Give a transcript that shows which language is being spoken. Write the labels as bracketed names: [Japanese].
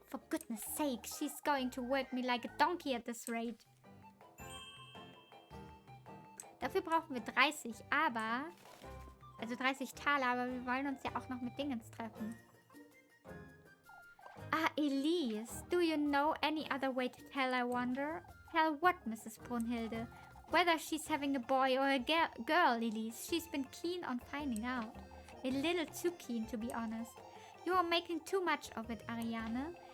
[English] For goodness sake, she's going to work me like a donkey at this rate. [German] Dafür brauchen wir 30, aber... Also 30 Taler, aber wir wollen uns ja auch noch mit Dingens treffen. [English] Ah, Elise, do you know any other way to tell, I wonder? Tell what, Mrs. Brunhilde? Whether she's having a boy or a girl, Elise, she's been keen on finding out. A little too keen, to be honest. You are making too much of it, Ariane.